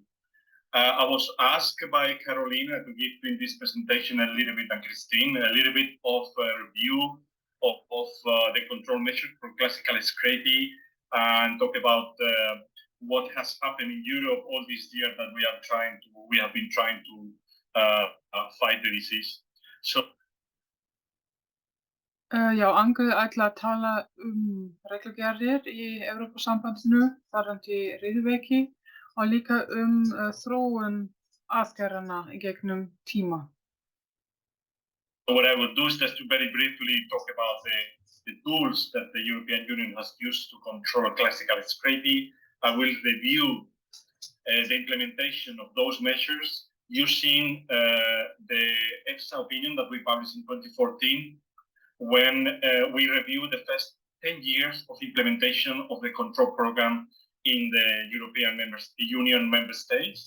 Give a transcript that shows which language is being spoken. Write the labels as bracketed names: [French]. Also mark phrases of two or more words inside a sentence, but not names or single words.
[English] I was asked by Carolina to give in this presentation a little bit, and Christine, a little bit of a review of the control measures for classical scrapie, and talk about what has happened in Europe all this year that we have been trying to fight the disease. So. [Icelandic] Já, Angel ætla að tala reglugerðir í Evrópusambandinu varðandi riðuveiki og líka þróun aðgerðanna í gegnum tíma. [English] So what I will do is just to very briefly talk about the tools that the European Union has used to control classical scrapie. I will review the implementation of those measures using the EFSA opinion that we published in 2014 when we reviewed the first 10 years of implementation of the control program in the European Union member states.